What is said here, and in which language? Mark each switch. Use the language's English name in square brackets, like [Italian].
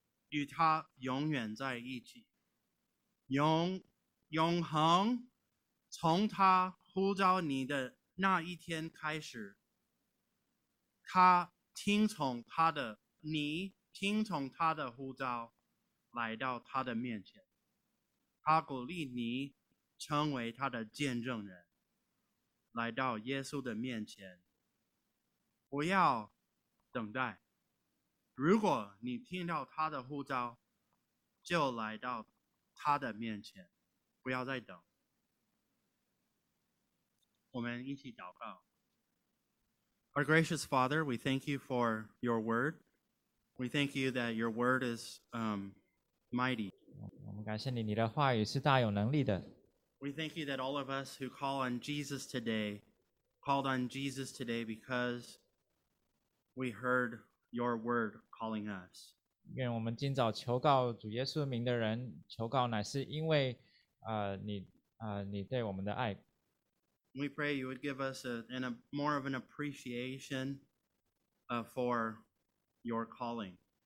[Chinese] 与他永远在一起，永恒从他呼召你的那一天开始，你听从他的呼召来到他的面前，他鼓励你成为他的见证人，来到耶稣的面前。不要等待，如果你听到他的呼召，就来到他的面前，不要再等。我们一起祷告。 [English] Our gracious Father, we thank you for your word. We thank you that your word is mighty. [Chinese] 我们感谢你，你的话语是大有能力的。 [English] We thank you that all of us who call on Jesus today, called on Jesus today because we heard your word calling us. [Chinese] 愿我们今早求告主耶稣名的人，求告乃是因为你对我们的爱。 [English] We pray you would give us more of an appreciation for your calling.